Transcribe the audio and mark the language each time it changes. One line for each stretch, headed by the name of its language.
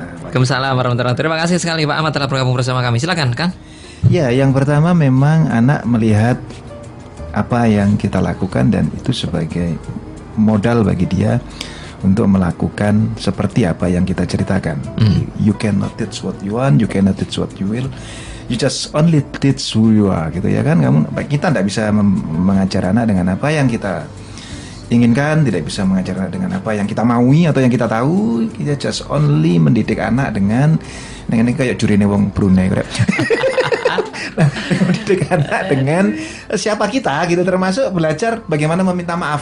Indonesian: Waalaikumsalam warahmatullahi wabarakatuh. Terima kasih sekali Pak Ahmad telah bergabung bersama kami. Silakan Kang. Ya, yang pertama memang anak melihat apa yang kita lakukan dan itu sebagai modal bagi dia untuk melakukan seperti apa yang kita ceritakan.
English: You cannot teach what you want, you cannot teach what you will. You just only teach who you are
Indonesian: gitu ya kan. Kita tidak bisa mengajar anak dengan apa yang kita inginkan, tidak bisa mengajar anak dengan apa yang kita maui atau yang kita tahu. Kita
English: just only
Indonesian: mendidik anak dengan kayak jurine wong Brunei kira. Mendidik anak dengan siapa kita gitu, termasuk belajar bagaimana meminta maaf.